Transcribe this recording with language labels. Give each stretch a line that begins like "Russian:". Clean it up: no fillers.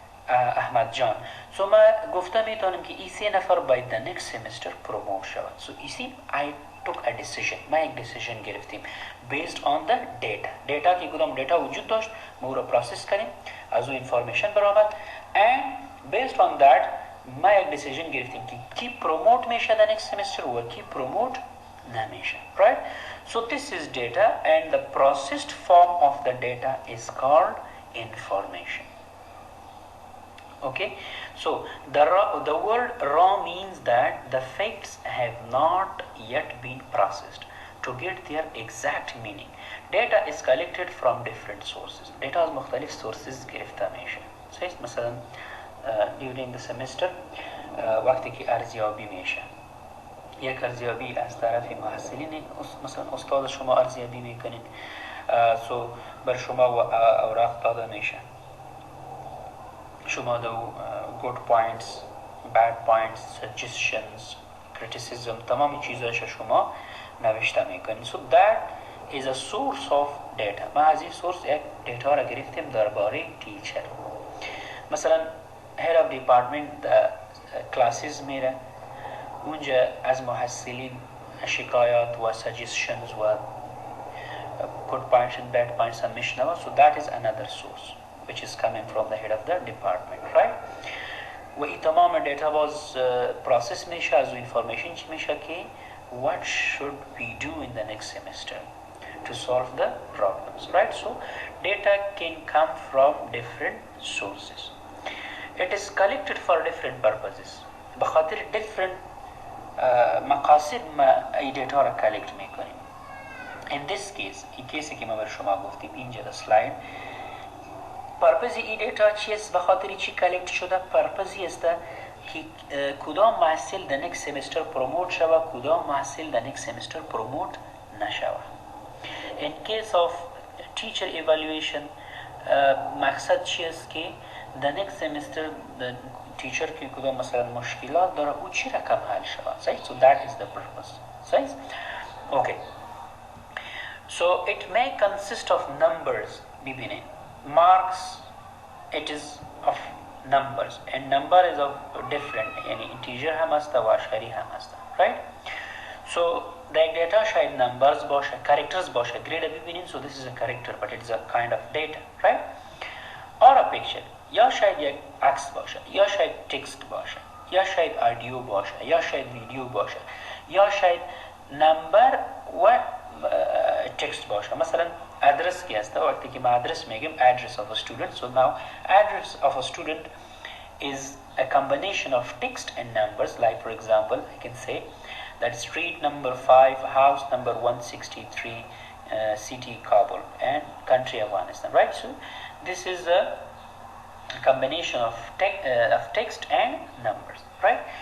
Persian: احمد جان so ما گفته میتونیم که این 3 نفر باید
English: the next semester promote
Persian: شود
English: so you see I took a decision
Persian: ما یک decision گرفتیم
English: based on the data
Persian: که کدام دیتا وجود داشت ما او را پروسس کنیم از او information برآمد
English: and based on that
Persian: ما یک decision گرفتیم که کی پروموت میشه در next semester و کی پروموت نمیشه.
English: Right? So this is data, and the processed form of the data is called information. Okay, so the word raw means that the facts have not yet been processed to get their exact meaning. Data is collected from different sources.
Persian: Data از مختلف sources گرفته میشه. صحیح؟ مثلا
English: during the semester
Persian: وقتی که ارزیابی میشه، یک ارزیابی از طرف محصلین، مثلا استاد شما ارزیابی میکنید، سو بر شما اوراق داده میشه، شما دو
English: good points, bad points, suggestions, criticism،
Persian: تمام چیزاش شما نوشته میکنید.
English: So that is a source of data.
Persian: ما از این سورس یک دیتا را گرفتیم درباره تیچر. مثلا head of department classes میره، اونجا از محصلین شکایات و suggestions و
English: good points and bad points
Persian: هم میشنوه.
English: So that is another source which is coming from the head of the department, right?
Persian: و این تمام دیتا باز process میشه، از اون information چی میشه که
English: what should we do in the next semester to solve the problems, right? So data can come from different sources. It is collected for different purposes.
Persian: بخاطر different مقاصد ما ای دیتا را collect میکنیم.
English: In this case،
Persian: این کیسی که ما بر شما گفتیم اینجا در سلاید، پرپز این دیتا چیست؟ بخاطر چی کلکت شده؟ پرپزی است که کدام محصل در next semester پروموت شوه، کدام محصل در next semester پروموت نشوه.
English: In case of teacher evaluation،
Persian: مقصد چی است که در next semester teacher که کدام مثلا مشکلات داره او چی رقم حل شوه. صحیح؟
English: So that is the purpose. صحیح؟ Okay. So it may consist of numbers. ببینید marks, it is of numbers, and number is of different, یعنی integer
Persian: هم است و اشاری هم است.
English: Right? So the data شاید numbers باشه، characters باشه. grade ببینید، so this is a character but it is a kind of data, right? or a picture،
Persian: یا شاید یک عکس باشه، یا شاید text باشه، یا شاید audio باشه، یا شاید ویدیو باشه، یا شاید number و text باشه. مثلا address کی هست؟ وقتی که ما address میگیم
English: address of a student. So now address of a student is a combination of text and numbers. Like for example, I can say that street number 5, house number 163, city Kabul, and country Afghanistan. Right? So this is a combination of text and numbers. Right?